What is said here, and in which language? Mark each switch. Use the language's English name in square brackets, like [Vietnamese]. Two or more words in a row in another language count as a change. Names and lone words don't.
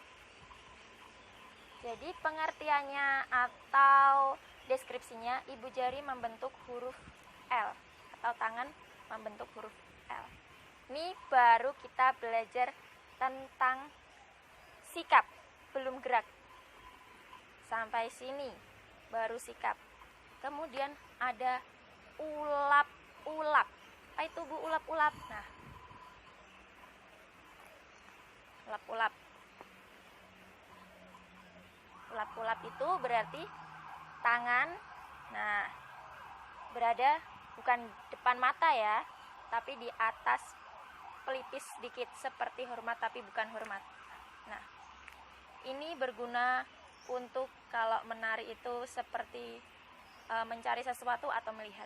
[Indonesian] Jadi pengertiannya atau deskripsinya ibu jari membentuk huruf L atau tangan membentuk huruf L. Ini baru kita belajar tentang sikap, belum gerak. Sampai sini baru sikap. Kemudian ada ulap-ulap. Apa itu Bu ulap-ulap? Nah, ulap-ulap. Ulap-ulap itu berarti tangan, nah, berada bukan depan mata ya, tapi di atas pelipis sedikit seperti hormat tapi bukan hormat. Nah, ini berguna untuk kalau menari itu seperti mencari sesuatu atau melihat.